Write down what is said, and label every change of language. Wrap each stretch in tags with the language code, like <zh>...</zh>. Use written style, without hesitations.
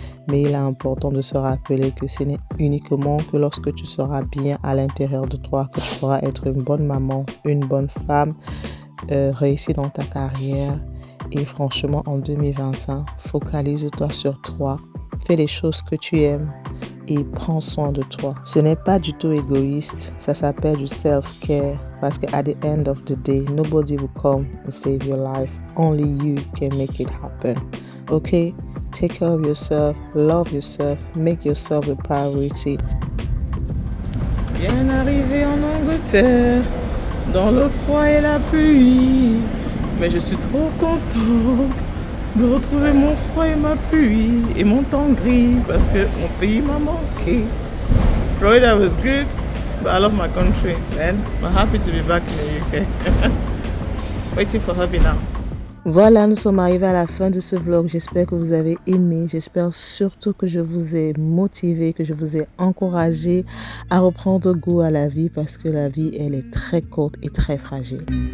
<fr>Mais il est important de se rappeler que ce n'est uniquement que lorsque tu seras bien à l'intérieur de toi que tu pourras être une bonne maman, une bonne femme, réussir dans ta carrière. Et franchement, en 2025, focalise-toi sur toi, fais les choses que tu aimes et prends soin de toi. Ce n'est pas du tout égoïste, ça s'appelle du self-care parce que</fr> <en>at the end of the day, nobody will come and save your life. Only you can make it happen. Okay? Take care of yourself, love yourself, make yourself a priority.</en> <fr>Bien arrivé en Angleterre, dans le froid et la pluie, mais je suis trop contente de retrouver mon froid et ma pluie et mon temps gris parce que mon pays m'a manqué.</fr> <en>Florida was good, but I love my country, man. I'm happy to be back in the UK. Waiting for hubby now.</en> <fr>Voilà, nous sommes arrivés à la fin de ce vlog. J'espère que vous avez aimé. J'espère surtout que je vous ai motivé, que je vous ai encouragé à reprendre goût à la vie parce que la vie, elle est très courte et très fragile.</fr>